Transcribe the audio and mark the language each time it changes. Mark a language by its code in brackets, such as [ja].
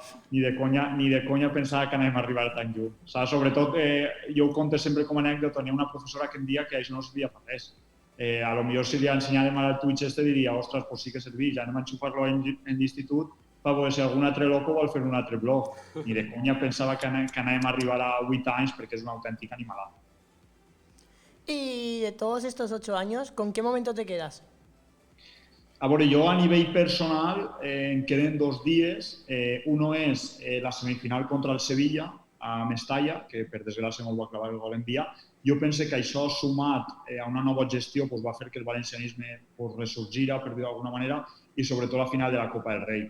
[ca] Ni de conya pensava que anem a arribar tan lluny. O sigui, sobretot, jo ho conto sempre com a anècdota, tenia una professora que em dia que això no servia per res. A lo millor si li ensenyàvem al Twitch diria, ostres, pues sí que serveix, ja anem a enxufar-lo en l'institut per veure si algun altre loco vol fer un altre blog. Ni de conya pensava que anàvem a arribar a 8 anys perquè és una autèntica animalada. [es] Y de todos estos 8 años, ¿con qué momento te quedas? [ca] A veure, jo a nivell personal em queden 2 dies. Uno és la semifinal contra el Sevilla, a Mestalla, que per desgràcia no el va clavar el gol enviar. Jo penso que això, sumat a una nova gestió, va fer que el valencianisme ressorgira, per dir-ho d'alguna manera, i sobretot la final de la Copa del Rei.